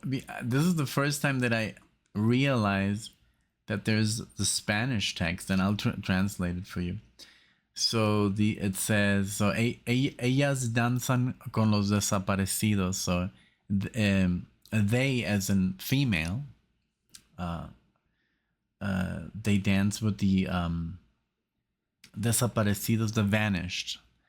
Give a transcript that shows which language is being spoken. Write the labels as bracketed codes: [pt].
[en] This is the first time that I realized that there's the Spanish text, and I'll translate it for you. So it says, so [es] ellas danzan con los desaparecidos. [en] So they, as in female, they dance with the desaparecidos, the vanished.